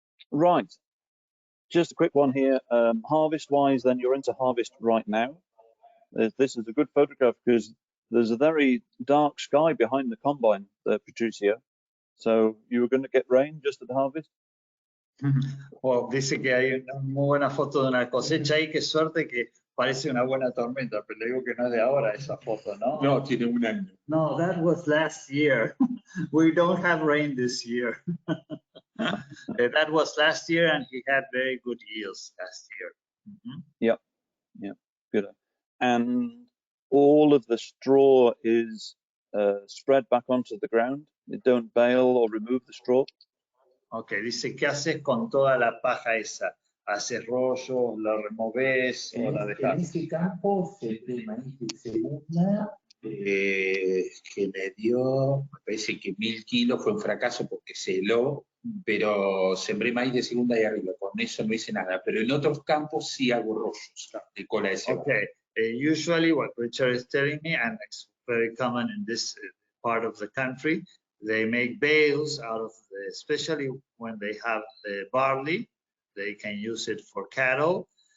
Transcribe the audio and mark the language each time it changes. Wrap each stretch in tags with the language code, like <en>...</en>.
<en>Right. Just a quick one here. Harvest-wise, then you're into harvest right now. This is a good photograph because there's a very dark sky behind the combine, Patricio. So you were going to get rain just at the harvest?</en> <es>Well, dice que hay una muy buena foto de una cosecha ahí, qué suerte que parece una buena tormenta, pero le digo que no es de ahora esa foto, ¿no? No, tiene un año.</es> <en>No, that was last year. We don't have rain this year. That was last year, and he had very good yields last year. Yep, good. And all of the straw is spread back onto the ground. You don't bale or remove the straw.</en> <es>Okay, dice, ¿qué haces con toda la paja esa? ¿Haces rollo, la removes o la dejas? En ese campo de maíz de segunda, que me dio, me parece que 1000 kilos, fue un fracaso porque se heló, pero sembré maíz de segunda y arriba, con eso no hice nada, pero en otros campos sí hago rollos de cola de cebada.</es> <en>Okay, usually what Richard is telling me, and it's very common in this part of the country, they make bales out of, especially when they have barley, they can use it for cattle.</en>